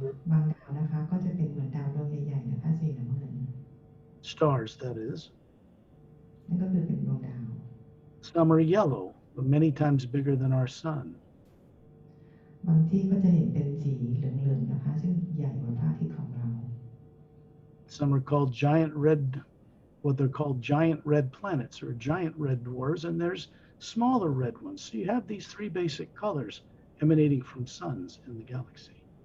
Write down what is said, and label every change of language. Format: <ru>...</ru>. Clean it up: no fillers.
<th>บางดาวนะคะก็จะเป็นเหมือนดาวดวงใหญ่ๆนะคะสีน้ำเงิน</th> <en>Stars, that is.</en> <th>นั่นก็คือเป็นดวงดาว</th> <en>Some are yellow, but many times bigger than our sun.</en> <th>บางที่ก็จะเห็นเป็นสีเหลืองๆนะคะซึ่งใหญ่กว่าพระอาทิตย์ของเรา</th> <en>Some are called what they're called giant red planets or giant red dwarfs, and there's smaller red ones. So you have these three basic colors emanating from suns in the galaxy.</en>